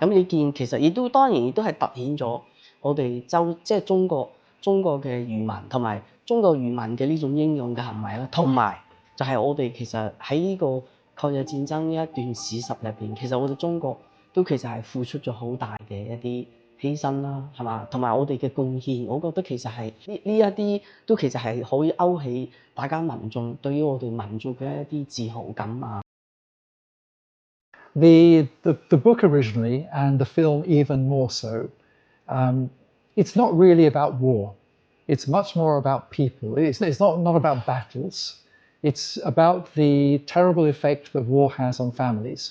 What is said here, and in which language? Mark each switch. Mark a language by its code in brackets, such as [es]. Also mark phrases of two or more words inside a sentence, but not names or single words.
[yue] 咁你見其實亦都當然亦都係突顯咗我哋即係中國嘅漁民同埋中國漁民嘅呢種英勇嘅行為啦，同埋就係我哋其實喺呢個抗日戰爭呢一段史實入邊，其實我哋中國都其實係付出咗好大嘅一啲犧牲啦，係嘛？同埋我哋嘅貢獻，我覺得其實係呢一啲都其實係可以勾起大家民眾對於我哋民族嘅一啲自豪感啊。 [en] The book originally and the film even more so, it's not really about war. It's much more about people. It's not about battles. It's about the terrible effect that war has on families.